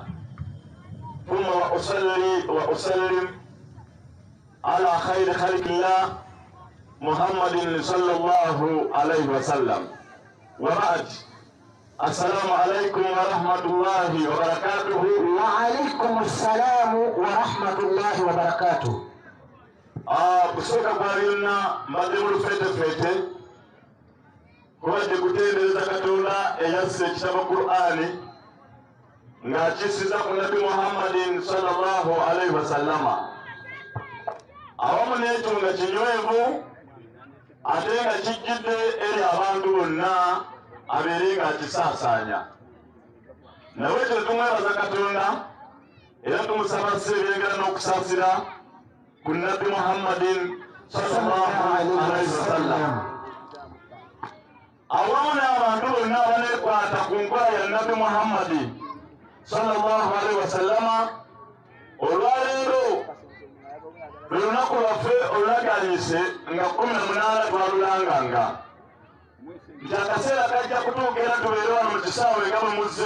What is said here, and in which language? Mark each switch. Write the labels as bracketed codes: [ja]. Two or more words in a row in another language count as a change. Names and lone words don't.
[ar] ثم وأسلم على خير خلق الله محمد صلى الله عليه وسلم. وبعد السلام عليكم ورحمة الله وبركاته. وعليكم السلام ورحمة الله وبركاته. [lg] Kusoka kwa ryonna mbadde mu lufeetefeete kubadde kutendereza Katonda eyasse ekitabo Qur'ani ng'akisiza ku Nabi Muhammadin [ar] صلى الله عليه وسلم [lg] awamu n'ekitunga kinywevu ate nga kijjidde eri abantu bonna abeere ng'akisaasaanya. Nawe ekyo tumwebaza Katonda era tumusaba seebyengera n'okusaasira ku Nabi Muhammadin [ar] صلى الله عليه وسلم [lg] awamu n'abantu bonna abaneekwata ku nkola ya Nabi Muhammadi [ar] صلى الله عليه وسلم. [lg] Olwaleero lwe lunaku lwaffe olulaganyise nga 18 twalulanganga nti akaseera kajja kutuuka era tubeere wano mu kisaawe nga bwe muzze.